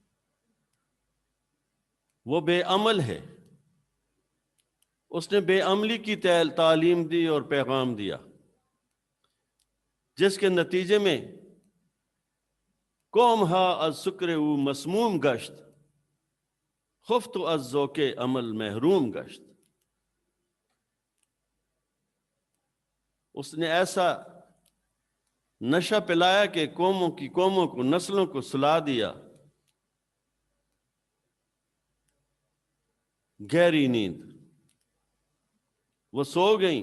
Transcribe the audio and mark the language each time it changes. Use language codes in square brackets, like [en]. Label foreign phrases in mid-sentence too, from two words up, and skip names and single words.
[ur] وہ بے عمل ہے. اس نے بے عملی کی تعلیم دی اور پیغام دیا، جس کے نتیجے میں [fa] قوم ہا از سکر او مسموم گشت، خفت از ذوق عمل محروم گشت. [ur] اس نے ایسا نشہ پلایا کہ قوموں کو نسلوں کو سلا دیا. گہری نیند، وہ سو گئیں.